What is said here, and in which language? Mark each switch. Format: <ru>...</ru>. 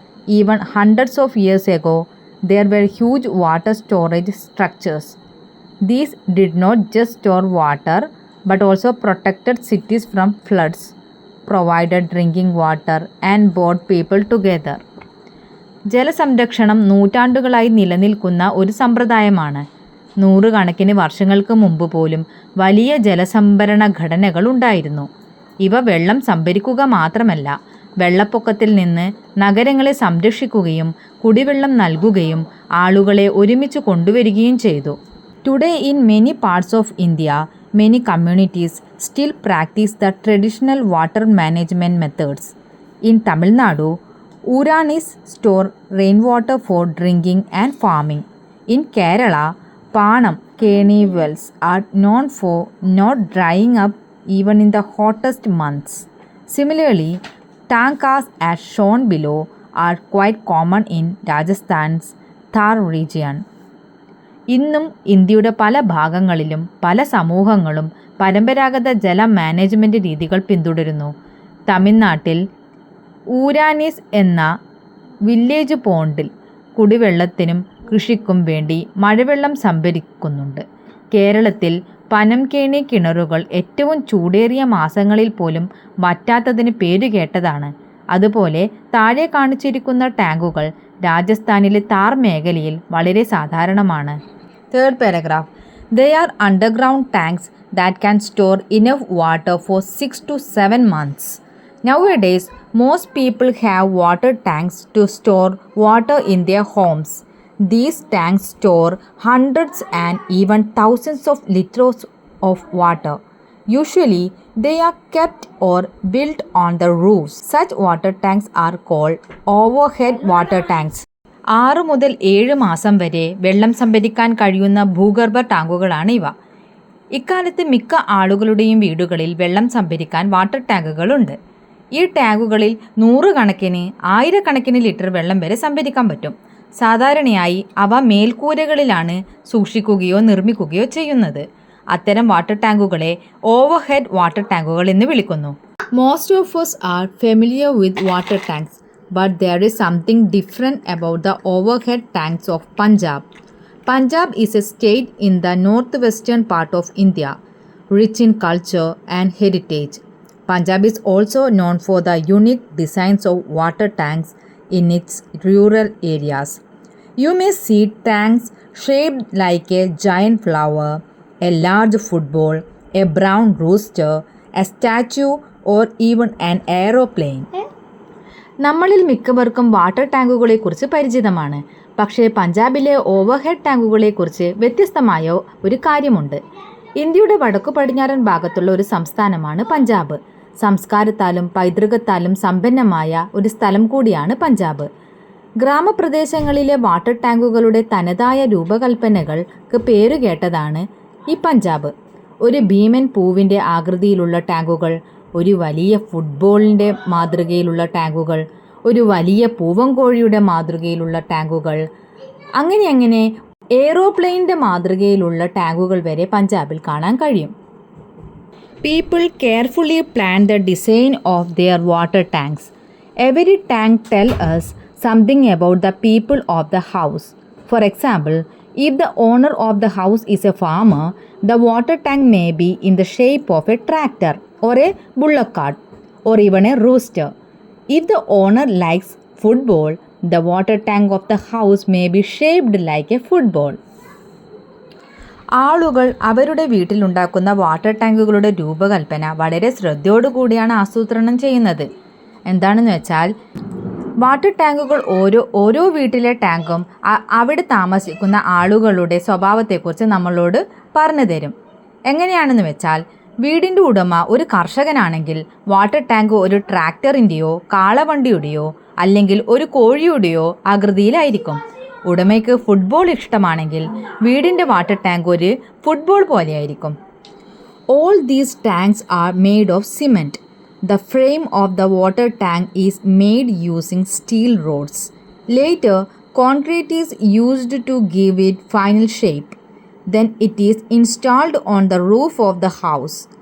<en>Even hundreds of years ago, there were huge water storage structures. These did not just store water but also protected cities from floods, provided drinking water, and brought people together.</en> <ml>ജലസംരക്ഷണം നൂറ്റാണ്ടുകളായി നിലനിൽക്കുന്ന ഒരു സമ്പ്രദായമാണ്. നൂറുകണക്കിന് വർഷങ്ങൾക്ക് മുമ്പ് പോലും വലിയ ജലസംഭരണ ഘടനകൾ ഉണ്ടായിരുന്നു. ഇവ വെള്ളം സംഭരിക്കുക മാത്രമല്ല, വെള്ളപ്പൊക്കത്തിൽ നിന്ന് നഗരങ്ങളെ സംരക്ഷിക്കുകയും കുടിവെള്ളം നൽകുകയും ആളുകളെ ഒരുമിച്ച് കൊണ്ടുവരികയും ചെയ്തു.</ml> <en>Today in many parts of India, many communities still practice the traditional water management methods. In Tamil Nadu, ഊരാണീസ് store rain water for drinking and farming. In Kerala, Panam Keni wells are known for not drying up even in the hottest months. Similarly, tankas as shown below are quite common in Rajasthan's Thar region.</en> <ml>ഇന്നും ഇന്ത്യയുടെ പല ഭാഗങ്ങളിലും പല സമൂഹങ്ങളും പരമ്പരാഗത ജല management രീതികൾ പിന്തുടരുന്നു. തമിഴ്നാട്ടിൽ ഊരാനീസ് എന്ന വില്ലേജ് പോണ്ടിൽ കുടിവെള്ളത്തിനും കൃഷിക്കും വേണ്ടി മഴവെള്ളം സംഭരിക്കുന്നുണ്ട്. കേരളത്തിൽ പനംകേണി കിണറുകൾ ഏറ്റവും ചൂടേറിയ മാസങ്ങളിൽ പോലും വറ്റാത്തതിന് പേരുകേട്ടതാണ്. അതുപോലെ താഴെ കാണിച്ചിരിക്കുന്ന ടാങ്കുകൾ രാജസ്ഥാനിലെ താർ മേഖലയിൽ വളരെ സാധാരണമാണ്.</ml> <en>Third paragraph. They are underground tanks that can store enough water for 6 to 7 months. Nowadays, most people have water tanks to store water in their homes. These tanks store hundreds and even thousands of liters of water. Usually, they are kept or built on the roofs. Such water tanks are called overhead water tanks.</en> <ml>6 മുതൽ 7 മാസം വരെ വെള്ളം സംഭരിക്കാൻ കഴിയുന്ന ഭൂഗർഭ ടാങ്കുകളാണ് ഇവ. ഇക്കാലത്ത് മിക്ക ആളുകളുടെയും വീടുകളിൽ വെള്ളം സംഭരിക്കാൻ വാട്ടർ ടാങ്കുകളുണ്ട്. ഈ ടാങ്കുകളിൽ 100 കണക്കിന് 1000 കണക്കിന് ലിറ്റർ വെള്ളം വരെ സംഭരിക്കാൻ പറ്റും. സാധാരണയായി അവ മേൽക്കൂരകളിലാണ് സൂക്ഷിക്കുകയോ നിർമ്മിക്കുകയോ ചെയ്യുന്നത്. അത്തരം വാട്ടർ ടാങ്കുകളെ ഓവർഹെഡ് വാട്ടർ ടാങ്കുകൾ എന്ന് വിളിക്കുന്നു.</ml> <en>Most of us are familiar with water tanks, but there is something different about the overhead tanks of Punjab. Punjab is a state in the northwestern part of India, rich in culture and heritage. Punjab is also known for the unique designs of water tanks in its rural areas. You may see tanks shaped like a giant flower, a large football, a brown rooster, a statue, or even an aeroplane.</en> <ml>നമ്മളിൽ മിക്കവർക്കും water ടാങ്കുകളെക്കുറിച്ച് പരിചിതമാണ്. പക്ഷേ പഞ്ചാബിലെ overhead ടാങ്കുകളെക്കുറിച്ച് വ്യത്യസ്തമായ ഒരു കാര്യമുണ്ട്. ഇന്ത്യയുടെ വടക്കു പടിഞ്ഞാറൻ ഭാഗത്തുള്ള ഒരു സംസ്ഥാനമാണ് പഞ്ചാബ്. സംസ്കാരത്താലും പൈതൃകത്താലും സമ്പന്നമായ ഒരു സ്ഥലം കൂടിയാണ് പഞ്ചാബ്. ഗ്രാമപ്രദേശങ്ങളിലെ വാട്ടർ ടാങ്കുകളുടെ തനതായ രൂപകൽപ്പനകൾക്ക് പേരുകേട്ടതാണ് ഈ പഞ്ചാബ്. ഒരു ഭീമൻ പൂവിൻ്റെ ആകൃതിയിലുള്ള ടാങ്കുകൾ, ഒരു വലിയ ഫുട്ബോളിൻ്റെ മാതൃകയിലുള്ള ടാങ്കുകൾ, ഒരു വലിയ പൂവൻകോഴിയുടെ മാതൃകയിലുള്ള ടാങ്കുകൾ, അങ്ങനെ എയ്റോപ്ലെയിനിൻ്റെ മാതൃകയിലുള്ള ടാങ്കുകൾ വരെ പഞ്ചാബിൽ കാണാൻ കഴിയും.</ml> <en>People carefully plan the design of their water tanks. Every tank tells us something about the people of the house. For example, if the owner of the house is a farmer, the water tank may be in the shape of a tractor or a bullock cart or even a rooster. If the owner likes football, the water tank of the house may be shaped like a football.</en> <ml>ആളുകൾ അവരുടെ വീട്ടിലുണ്ടാക്കുന്ന water ടാങ്കുകളുടെ രൂപകൽപ്പന വളരെ ശ്രദ്ധയോടുകൂടിയാണ് ആസൂത്രണം ചെയ്യുന്നത്. എന്താണെന്ന് വെച്ചാൽ water ടാങ്കുകൾ ഓരോ വീട്ടിലെ ടാങ്കും അവിടെ താമസിക്കുന്ന ആളുകളുടെ സ്വഭാവത്തെക്കുറിച്ച് നമ്മളോട് പറഞ്ഞു തരും. എങ്ങനെയാണെന്ന് വെച്ചാൽ, വീടിൻ്റെ ഉടമ ഒരു കർഷകനാണെങ്കിൽ വാട്ടർ ടാങ്ക് ഒരു ട്രാക്ടറിൻ്റെയോ കാളവണ്ടിയുടെയോ അല്ലെങ്കിൽ ഒരു കോഴിയുടെയോ ആകൃതിയിലായിരിക്കും. ഉടമയ്ക്ക് ഫുട്ബോൾ ഇഷ്ടമാണെങ്കിൽ വീടിൻ്റെ വാട്ടർ ടാങ്ക് ഒരു ഫുട്ബോൾ പോലെയായിരിക്കും.</ml> <en>All these tanks are made of cement. The frame of the water tank is made using steel rods. Later, concrete is used to give it final shape. Then it is installed on the roof of the house.</en>